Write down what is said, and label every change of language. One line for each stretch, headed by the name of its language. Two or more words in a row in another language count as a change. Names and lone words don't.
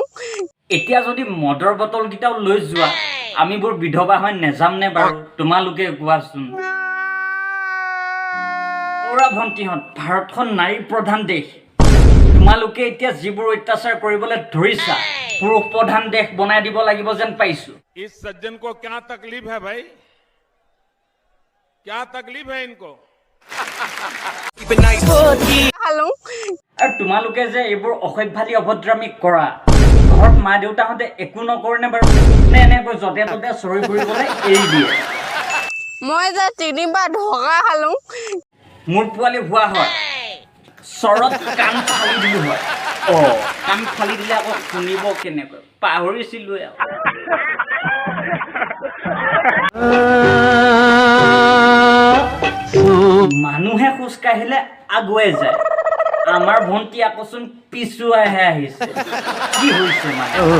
Assamese: এতিয়া যদি মদৰ বটল কেইটাও লৈ যোৱা আমিবোৰ বিধৱা হৈ নেযাম নে বাৰু তোমালোকে কোৱাচোন ওৰা ভন্টিহঁত ভাৰতখন নাৰী প্ৰধান দেশ তোমালোকে এতিয়া যিবোৰ অত্যাচাৰ কৰিবলৈ ধৰিছা পুৰুষ প্ৰধান দেশ বনাই দিব লাগিব যেন পাইছো
Hindi: इस सज्जन को क्या तकलीफ है भाई क्या तकलीफ है इनको
English: Sleep at night.
Assamese: খালো আৰু তোমালোকে যে এইবোৰ অসভ্যালি অভদ্ৰামি কৰা ঘৰত মা দেউতাহঁতে একো নকৰে নে বাৰু নে এনেকৈ যতে ততে চৰি ফুৰিবলৈ এৰি দিয়ে মই যে তিনিবাৰ ঢকা খালো মোৰ পোৱালি হোৱা হয় চৰত কাণ ফালি দিলো হয় কাণ ফালি দিলে আকৌ শুনিব কেনেকৈ পাহৰিছিলো মানুহে খোজ কাঢ়িলে আগুৱাই যায় আমাৰ ভন্টি আকৌচোন পিছুৱাইহে আহিছে কি হৈছে মানে